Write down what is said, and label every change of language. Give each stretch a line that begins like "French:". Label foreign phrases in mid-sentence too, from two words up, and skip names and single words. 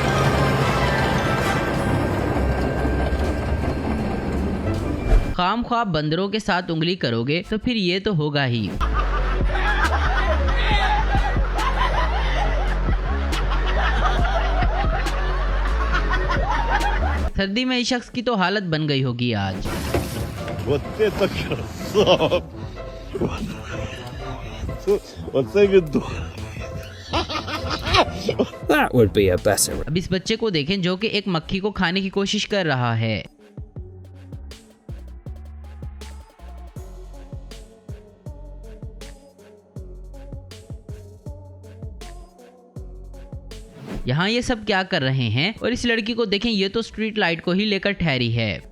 Hindi: खाम ख्वाब बंदरों के साथ उंगली करोगे तो फिर ये तो होगा ही। सर्दी में इस शख्स की तो हालत बन गई होगी आज।
Russian: Вот это красава! Вот это виду!
English: That would be a better.
Hindi: अब इस बच्चे को देखें जो कि एक मक्खी को खाने की कोशिश कर रहा है। यहाँ ये सब क्या कर रहे हैं, और इस लड़की को देखें, ये तो
English: street light
Hindi: को ही लेकर ठहरी है।